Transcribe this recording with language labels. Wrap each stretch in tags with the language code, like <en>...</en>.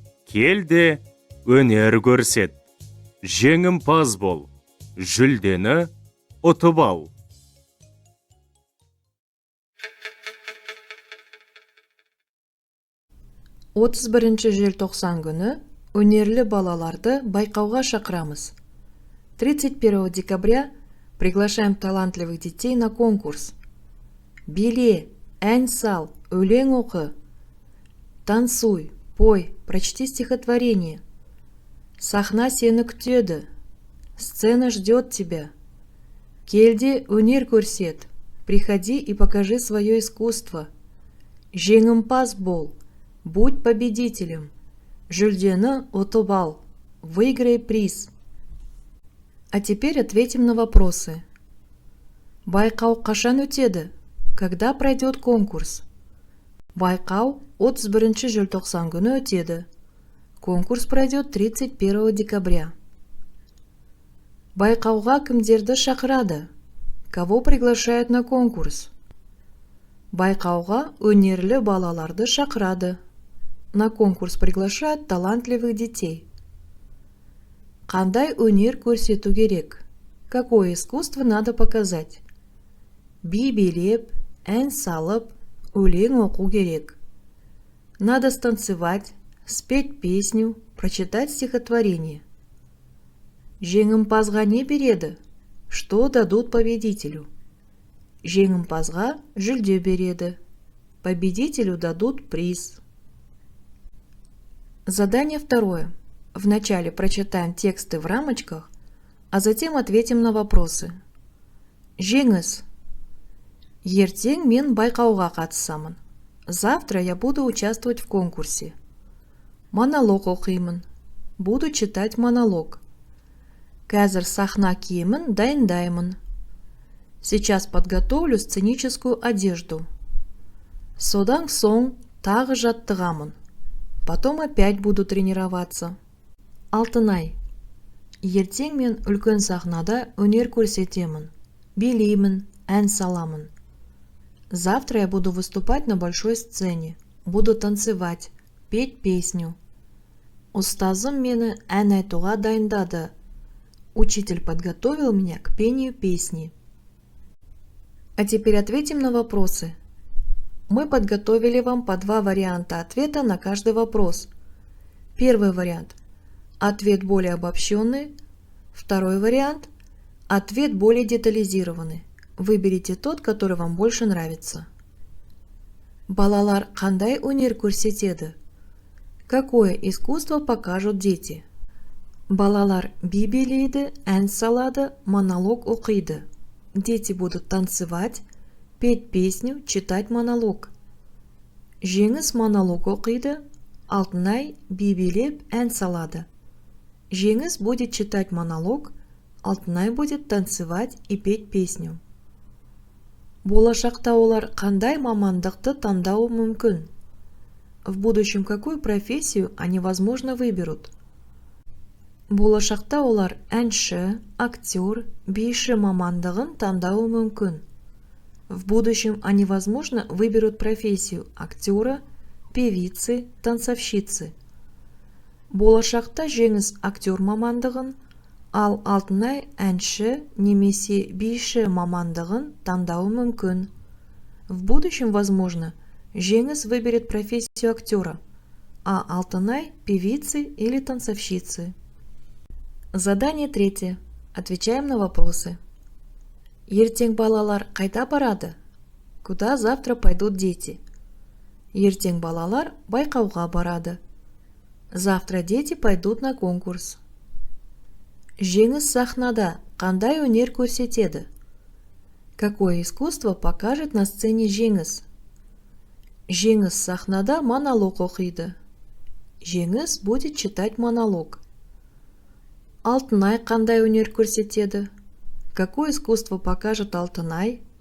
<kk>Кел де өнер көрсет, жеңімпаз бол, жүлдені ұтып ал». «31 желтоқсан күні өнерлі балаларды байқауға шақырамыз.</kk> <ru>31 декабря приглашаем талантливых детей на конкурс.</ru> <kk>Биле, ән сал, өлең оқы.</kk> <ru>Танцуй, пой, прочти стихотворение.</ru> <kk>Сахна сені күтеді.</kk> <ru>Сцена ждет тебя.</ru> <kk>Келде өнер көрсет.</kk> <ru>Приходи и покажи свое искусство.</ru> <kk>Жеңімпаз бол.</kk> <ru>Будь победителем.</ru> <kk>Жүлдені ұтып ал.</kk> <ru>Выиграй приз. А теперь ответим на вопросы.</ru> <kk>Байқау қашан өтеді?</kk> <ru>Когда пройдет конкурс?</ru> <kk>Байқау 31 желтоқсан күні өтеді.</kk> <ru>Конкурс пройдет 31 декабря.</ru> <kk>Байқауға кімдерді шақырады?</kk> <ru>Кого приглашают на конкурс?</ru> <kk>Байқауға өнерлі балаларды шақырады.</kk> <ru>На конкурс приглашают талантливых детей.</ru> <kk>Қандай өнер көрсету керек?</kk> <ru>Какое искусство надо показать?</ru> <kk>Би билеп, ән салып, өлең оқу керек.</kk> <ru>Надо станцевать, спеть песню, прочитать стихотворение.</ru> <kk>Жеңімпазға не береді?</kk> <ru>Что дадут победителю?</ru> <kk>Жеңімпазға жүлде береді.</kk> <ru>Победителю дадут приз. Задание второе. Вначале прочитаем тексты в рамочках, а затем ответим на вопросы.</ru> <kk>Жеңіс. Ертең мен байқауға қатысамын.</kk> <ru>Завтра я буду участвовать в конкурсе.</ru> <kk>Монолог оқимын.</kk> <ru>Буду читать монолог.</ru> <kk>Қазір сахна киімін дайындаймын.</kk> <ru>Сейчас подготовлю сценическую одежду.</ru> <kk>Содан соң тағы жаттығамын.</kk> <ru>Потом опять буду тренироваться.</ru> <kk>Алтынай. Ертең мен үлкен сахнада өнер көрсетемін. Билеймін, ән саламын.</kk> <ru>Завтра я буду выступать на большой сцене, буду танцевать, петь песню.</ru> <kk>Устазым мені ән айтуға дайындады.</kk> <ru>Учитель подготовил меня к пению песни. А теперь ответим на вопросы. Мы подготовили вам по 2 варианта ответа на каждый вопрос. Первый вариант – ответ более обобщенный. Второй вариант – ответ более детализированный. Выберите тот, который вам больше нравится.</ru> <kk>Балалар қандай өнер көрсетеді?</kk> <ru>Какое искусство покажут дети?</ru> <kk>Балалар би билейді, ән салады, монолог оқиды.</kk> <ru>Дети будут танцевать, петь песню, читать монолог.</ru> <kk>Жеңіс монолог оқиды, Алтынай би билеп, ән салады.</kk> <ru>Жеңіс будет читать монолог, Алтынай будет танцевать и петь песню.</ru> <kk>Болашақта олар қандай мамандықты таңдауы мүмкін?</kk> <ru>В будущем какую профессию они, возможно, выберут?</ru> <kk>Болашақта олар әнші, актер, биші мамандығын таңдауы мүмкін.</kk> <ru>В будущем они, возможно, выберут профессию актера, певицы, танцовщицы.</ru> <kk>Болашақта Жеңіс актер мамандығын, ал Алтынай әнші немесе биші мамандығын таңдауы мүмкін.</kk> <ru>В будущем, возможно, Жеңіс выберет профессию актера, а Алтынай – певицы или танцовщицы. Задание 3. Отвечаем на вопросы.</ru> <kk>Ертең балалар қайда барады?</kk> <ru>Куда завтра пойдут дети?</ru> <kk>Ертең балалар байқауға барады.</kk> <ru>Завтра дети пойдут на конкурс.</ru> <kk>Жеңіс сахнада қандай өнер көрсетеді?</kk> <ru>Какое искусство покажет на сцене Жеңіс?</ru> <kk>Жеңіс сахнада монолог оқиды.</kk> <ru>Жеңіс будет читать монолог.</ru> <kk>Алтынай қандай өнер көрсетеді?</kk> <ru>Какое искусство покажет Алтынай?</ru>